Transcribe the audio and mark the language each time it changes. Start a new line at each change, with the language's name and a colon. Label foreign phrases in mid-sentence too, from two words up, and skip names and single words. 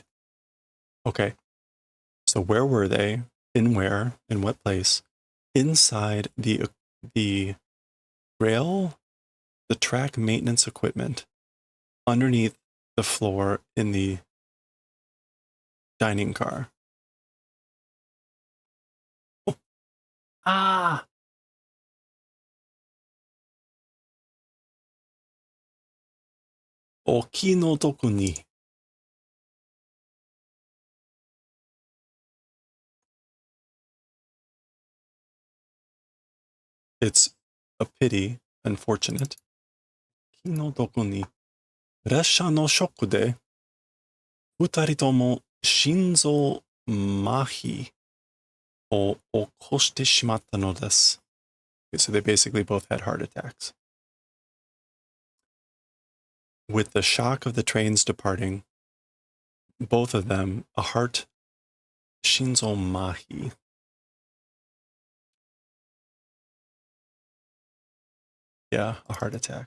English: Okay. So where were they? In where? In what place? Inside the rail, the track maintenance equipment underneath the floor in the dining car. Oh. Ah!
Japanese: お気の毒に.
English: It's a pity, unfortunate.
Japanese: お気の毒に. 列車のショックで、二人とも心臓麻痺を起こしてしまったのです.
English: Okay, so they basically both had heart attacks. With the shock of the trains departing, both of them, a heart,
Japanese: 心臓麻痺.
English: Yeah, a heart attack.